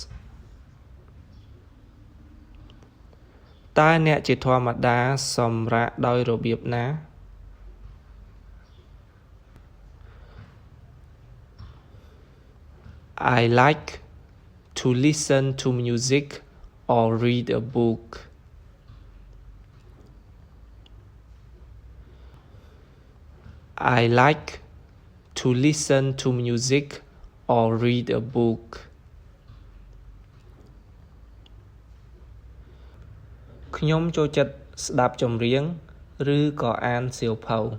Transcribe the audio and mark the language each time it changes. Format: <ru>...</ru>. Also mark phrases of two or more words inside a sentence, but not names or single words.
<km>តើអ្នកជាធម្មតាសម្រាកដោយរបៀបណា</km> <en>I like to listen to music or read a book. I like to listen to music or read a book.</en> <km>ខ្ញុំចូលចិត្តស្ដាប់ចម្រៀងឬក៏អានសៀវភៅ</km>